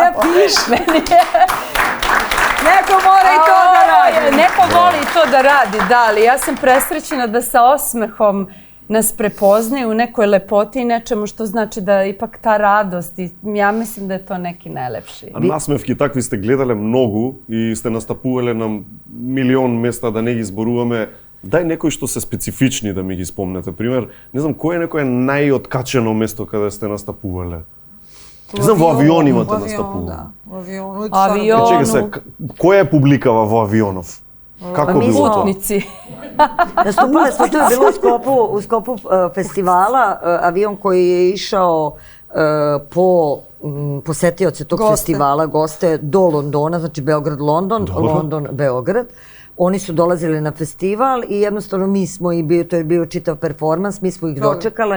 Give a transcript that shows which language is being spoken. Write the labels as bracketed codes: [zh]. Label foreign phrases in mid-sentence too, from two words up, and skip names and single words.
[sr] Ne piš. Neko mora i to da radi. Neko voli to da radi, da, ali ja sam presrećena da sa osmehom nas prepoznaju u nekoj lepoti i nečemu što znači da ipak ta radost i ja mislim da je to neki najlepši. [mk] A насмевки такви сте гледале многу и сте настапувале на милион места, да не ги зборуваме. Дај некои што се специфични да ми ги спомнете. Пример, не знам, кој е некое најоткачено место каде сте настапувале? Не знам, во авион имате настапувале. [sr] Во авиону. [mk] Чекај се, која е публикава во авионов? Како било тоа? [sr] Putnici. Nastupali smo, to je bilo u sklopu festivala, avion koji je išao po posetioce tog festivala, goste do Londona, znači Beograd-London, London-Beograd. Oni su dolazili na festival i jednostavno mi smo to je bio čitav performans, mi smo ih dočekale.